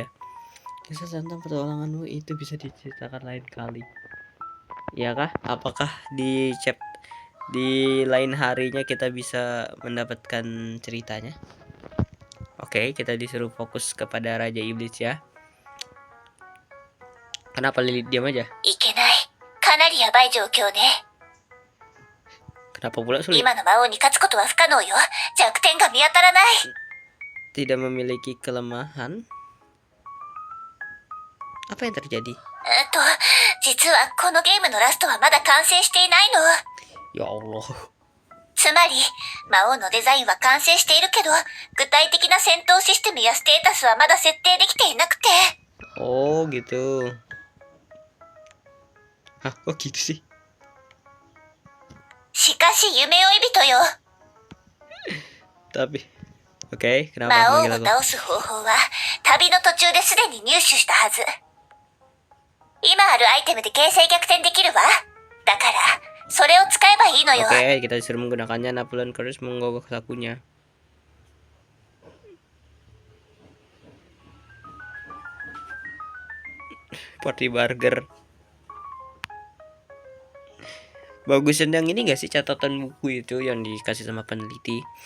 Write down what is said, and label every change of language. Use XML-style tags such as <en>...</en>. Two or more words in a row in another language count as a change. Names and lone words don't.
<id>Kisah tentang petualanganmu itu bisa diceritakan lain kali. Ya kah? Apakah di lain harinya kita bisa mendapatkan ceritanya? Oke, kita disuruh fokus kepada Raja Iblis ya. Kenapa Lilith diam aja?</id> <ja>いけない。かなりヤバい状況ね.</ja> <id>Kenapa pula sulit? Tidak memiliki kelemahan? Apa yang terjadi? Ya Allah.</id> <ja>つまり、魔王のデザインは完成しているけど、具体的な戦闘システムやステータスはまだ設定できていなくて。</ja> <id>Oh gitu. Hah, kok gitu sih?</id> <ja>しかし夢追い人よ。</ja> <id>Tapi, oke, kenapa</id> <ja>魔王</ja> <id>manggil</id> <ja>を</ja> <id>aku?</id> <ja>倒す方法は、旅の途中ですでに入手したはず。今あるアイテムで形勢逆転できるわ。だから、それを使えばいいのよ。</ja> <id>Oke, kita disuruh menggunakannya. Napoleon Curtis menggogok sakunya.</id> <en>Party burger.</en> <id>Bagusan yang ini gak sih, catatan buku itu yang dikasih sama peneliti?</id>